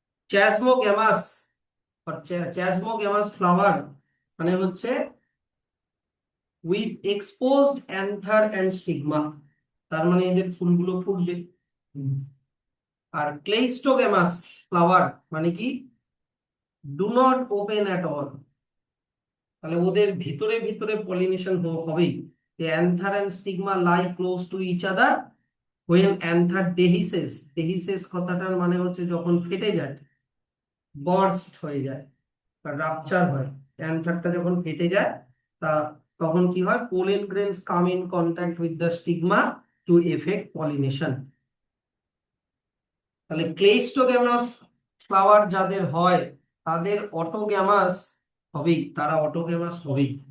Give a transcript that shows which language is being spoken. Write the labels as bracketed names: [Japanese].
[Bangla] চ্যাসমোগ্যামাস আর চ্যাসমোগ্যামাস flower মানে হচ্ছে [English] with exposed anther and stigma, [Bangla] তার মানে এদের ফুলগুলো ফুটবে। আর ক্লেইস্টোগ্যামাস ফ্লাওয়ার মানে কি, [English] Do not open at all. [Bangla] তাহলে ওদের ভিতরে ভিতরে পলিনেশন হবেই। [English] The anther and stigma lie close to each other when anther dehisces, dehisces [Bangla] কথাটার মানে হচ্ছে যখন ফেটে যায়, বার্স্ট হয়ে যায় বা রাপচার হয়। অ্যান্থারটা যখন ফেটে যায় তা তখন কি হয়, [English] Pollen grains come in contact with the stigma to effect pollination. [Bangla] তাহলে ক্লেইস্টোগ্যামাস ফ্লাওয়ার যাদের হয় তাদের অটোগ্যামাস হবেই, তারা অটোগ্যামাস হবেই।